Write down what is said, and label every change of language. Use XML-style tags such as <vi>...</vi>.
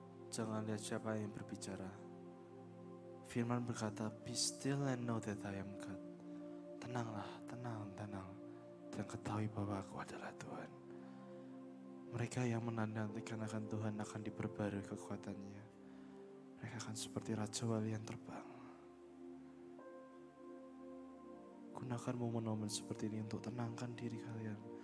<id>Jangan lihat siapa yang berbicara. Firman berkata,</id> <en>be still and know that I am God.</en> <id>Tenanglah, tenang. Dan ketahui bahwa aku adalah Tuhan. Mereka yang menantikan akan Tuhan akan diperbarui kekuatannya. Mereka akan seperti Raja Wali yang terbang. Gunakan momen-momen seperti ini untuk tenangkan diri kalian.</id>